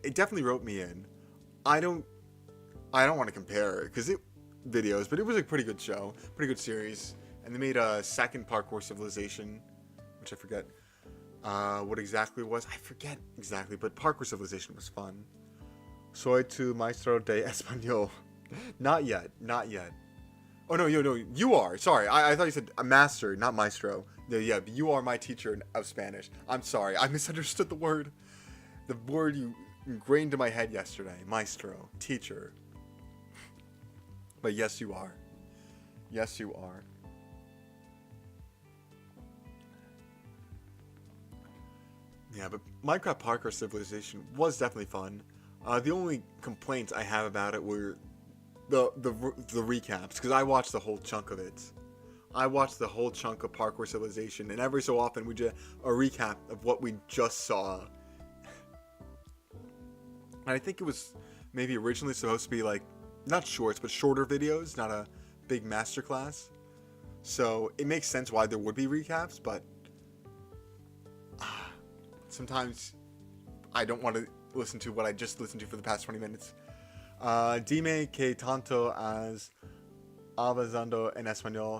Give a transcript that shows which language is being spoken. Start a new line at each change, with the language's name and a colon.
English: It definitely wrote me in. I don't want to compare it videos, but it was a pretty good show, pretty good series. And they made a second Parkour Civilization, which I forget what exactly it was. I forget exactly, but Parkour Civilization was fun.
Spanish: Soy tu maestro de español.
English: Not yet. Oh, no, you are. Sorry, I thought you said a master, not maestro. No, yeah, you are my teacher of Spanish. I'm sorry, I misunderstood the word. The word you ingrained in my head yesterday. Maestro, teacher. But yes, you are. Yes, you are. Yeah, but Minecraft Parkour Civilization was definitely fun. The only complaints I have about it were the recaps, because I watched the whole chunk of it. I watched the whole chunk of Parkour Civilization, and every so often we do a recap of what we just saw. And I think it was maybe originally supposed to be like, not shorts, but shorter videos, not a big masterclass. So it makes sense why there would be recaps, but sometimes I don't want to listen to what I just listened to for the past 20 minutes.
Spanish: Dime que tanto has avanzado en español.